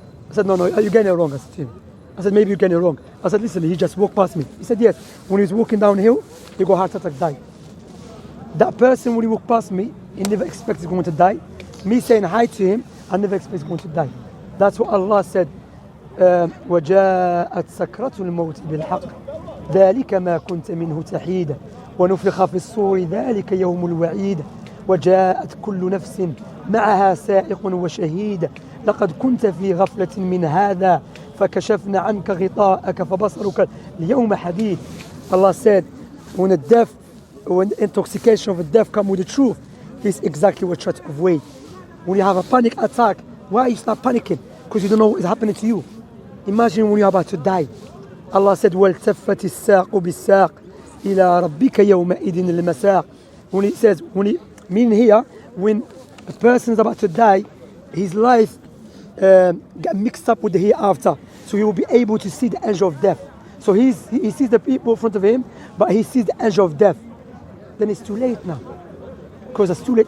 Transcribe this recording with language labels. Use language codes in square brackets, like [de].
[en] I said, no, you're getting it wrong. I said to him. I said, maybe you're getting it wrong. I said, listen, he just walked past me. He said, yes. When he was walking downhill, he got heart attack, died. That person, when he walked past me, he never expected he's going to die. Me saying hi to him, I never expect he's going to die. That's what Allah said. [ar] وجاءت سكرة الموت بالحق ذلك ما كنت منه تحيد ونفخ في الصور ذلك يوم الوعيد وجاءت كل نفس معها سائق وشهيد لقد كنت في غفلة من هذا فكشفنا عنك غطاءك فبصرك اليوم حديد. [en] Allah said, when the intoxication of the death comes with the truth, this is exactly what you try to avoid. When you have a panic attack, why you start panicking? Because you don't know what is happening to you. Imagine when you're about to die. Allah said, [ar] وَالْتَفَّتِ السَّاقُ بِالسَّاقِ إِلَىٰ رَبِّكَ يَوْمَئِذٍ الْمَسَاقِ. [en] When he says, meaning here, when a person is about to die, his life got mixed up with the hereafter. So he will be able to see the angel of death. So he sees the people in front of him, but he sees the angel of death. Then it's too late now. Because it's too late.